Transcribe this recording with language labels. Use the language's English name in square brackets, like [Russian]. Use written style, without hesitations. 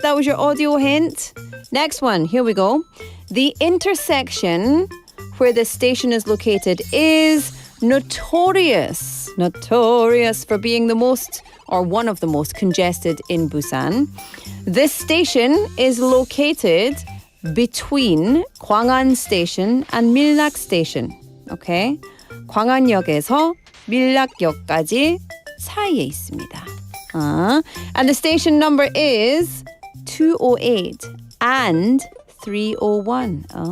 [English] That was your audio hint. Next one. Here we go. The intersection where the station is located is notorious for being the most or one of the most congested in Busan. This station is located between Gwangan Station and Millak Station. Okay? [Korean] 광안역에서 밀락역까지 사이에 있습니다. [English] And the station number is 208 and 301.